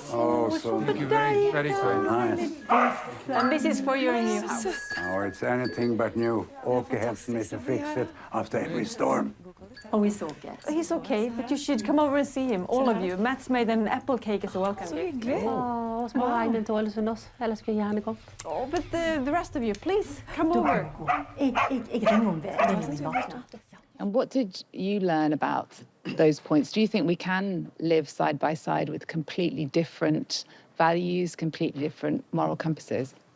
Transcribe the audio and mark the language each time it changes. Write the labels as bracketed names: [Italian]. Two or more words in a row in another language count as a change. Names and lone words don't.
[English] Oh, so thank you very nice. And this is for your new house. Oh, it's anything but new. Åke helps me to fix it after every storm. Oh, he's okay. He's okay, but you should come over and see him, all of you. Matt's made an apple cake as a welcome gift. [Norwegian] Åh, små regnen tåles hos oss. Ellers skulle jeg gjerne komme. [English] Oh, but the rest of you, please, come over. And what did you learn about those points? Do you think we can live side by side with completely different values, completely different moral compasses?